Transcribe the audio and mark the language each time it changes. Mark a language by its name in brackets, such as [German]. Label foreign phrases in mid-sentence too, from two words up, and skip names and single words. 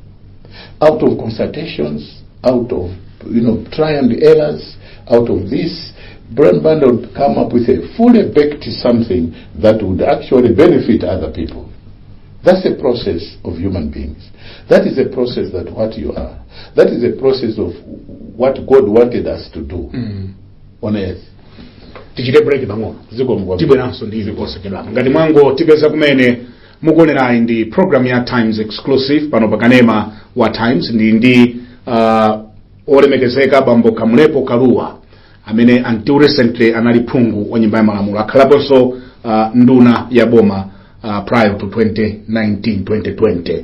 [English] Out of consultations, out of try and errors, out of this, Banda would come up with a fully baked something that would actually benefit other people. That's the process of human beings. That is a process that what you are. That is a process of what God wanted us to do on earth. [Nyanja] Tichite break bango tibwe nanso ndivi kosekedwa ngati mwango tipeza kumene mukuonera ndi program ya Times Exclusive pano pakanema wa Times ndi olemekezeka bambo Kamlepo Kaluwa amene [English] until recently [Nyanja] anali phungu wa nyumba ya malamulo akhalaponso nduna ya boma [English] prior to [Nyanja] 2019-2020.